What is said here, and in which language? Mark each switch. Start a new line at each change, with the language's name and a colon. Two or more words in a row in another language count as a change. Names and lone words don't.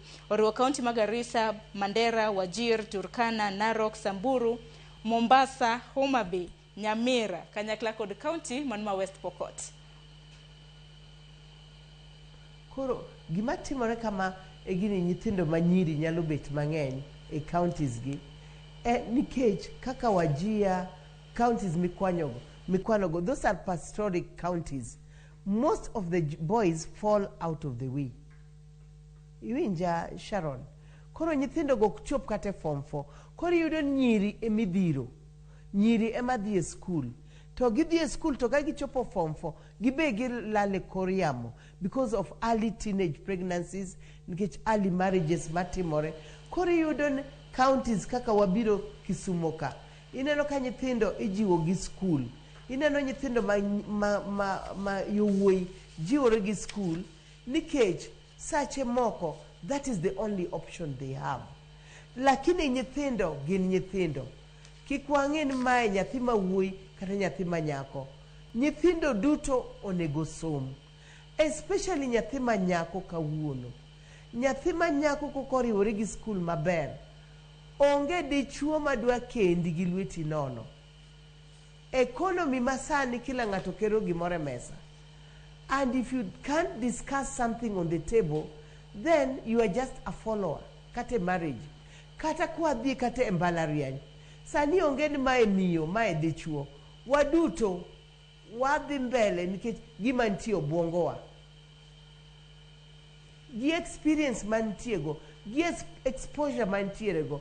Luo (Kenya and Tanzania): Oriwo county mag Garissa, Mandera, Wajir, Turkana, Narok, Samburu, Mombasa, Homa Bay, Nyamira, kanyakla kod county man ma West Pokot. Koro gima timore kama e gini nyithindo manyiri nyalo bet mang'eny e counties gi. Nikech kaka Wajia, counties mikwanogo,
English: those are pastoral counties. Most of the boys fall out of the way.
Luo (Kenya and Tanzania): Iwinja Sharon. Koro nyithindo go chop kate form 4. Koro yudo nyiri emidhiro. Nyiri ema dhie school. To gidhie school to ka gichopo form 4, gibe gilale koriamo because of
English: early teenage pregnancies,
Luo (Kenya and Tanzania): nikech
English: early marriages
Luo (Kenya and Tanzania): matimore. Koro yudo counties kaka Wabiro, Kisumo ka. Ineno ka nyithindo ijiwo gi school. Ineno nyithindo ma yowuoyi jiwore gi school nikech sache moko
English: that is the only option they have.
Luo (Kenya and Tanzania): Lakini nyithindo gin nyithindo. Kik wang'e ni mae nyathi ma wuoyi kata nyathi ma nyako. Nyithindo duto onego som. Especially nyathi ma nyako kawuono. Nyathi ma nyako kokoriwore gi school maber. Onge dichuo madwa kendi gi lweti nono. Economy masani kila ng'ato kero gimore mesa.
English: And if you can't discuss something on the table, then you are just a follower.
Luo (Kenya and Tanzania): Kate marriage. Kata kwa dhi kate mbalariany. Sani onge ni mae miyo, mae dichuo. Waduto wadhi mbele nikech gima nitie obwongowa. Gi experience mantiego, gi exposure mantierego.